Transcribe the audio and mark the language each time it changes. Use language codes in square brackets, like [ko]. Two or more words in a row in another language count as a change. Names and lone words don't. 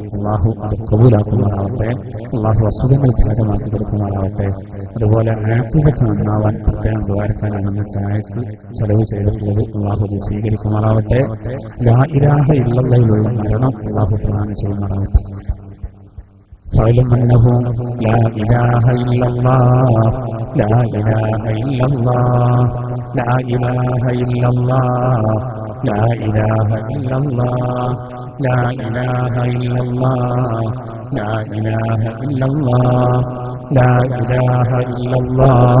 [ml] അല്ലാഹു അത് കബൂലാക്കുമാറാവട്ടെ. അല്ലാഹു അസുഖങ്ങൾ ഭേദമാക്കി കൊടുക്കുമാറാവട്ടെ. അതുപോലെ ആഫിയത്ത് നന്നാവാൻ പ്രത്യേകം ദ്വാരക്കാനാണെന്ന് ചായക്ക് ചെലവ് ചെയ്തിട്ടുള്ളത് അല്ലാഹു അത് സ്വീകരിക്കുമാറാവട്ടെ. [ar] لا إله [ml] ഇല്ലല്ലാഹിലുള്ള മരണം അല്ലാഹു പ്രദാനം ചെയ്യുമാറാവട്ടെ. [ar] فاعلم أنه لا إله إلا الله لا إله إلا الله لا إله إلا الله لا إله إلا الله لا إله إلا الله لا إله إلا الله لا إله إلا الله